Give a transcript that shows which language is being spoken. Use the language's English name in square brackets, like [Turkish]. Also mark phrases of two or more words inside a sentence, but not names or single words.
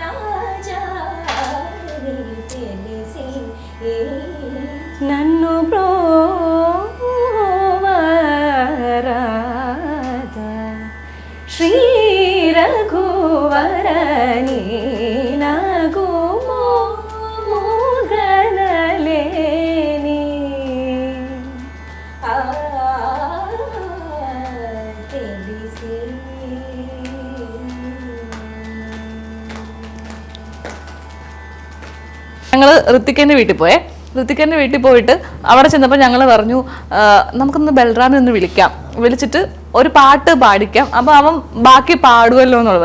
[Telugu] నాజాలి తెలిసి నన్ను బ్రోవరాదా శ్రీ రఘువరని నగుమో మూగనలేని తెలిసి. [Malayalam] ഞങ്ങള് ഋത്തിക്കന്റെ വീട്ടിൽ പോയേ. ഋത്തിക്കന്റെ വീട്ടിൽ പോയിട്ട് അവിടെ ചെന്നപ്പോൾ ഞങ്ങൾ പറഞ്ഞു നമുക്കൊന്ന് ബൽറാമിനെ ഒന്ന് വിളിച്ചിട്ട് ഒരു പാട്ട് പാടിക്കാം, അപ്പൊ അവൻ ബാക്കി പാടുമല്ലോ എന്നുള്ളത്.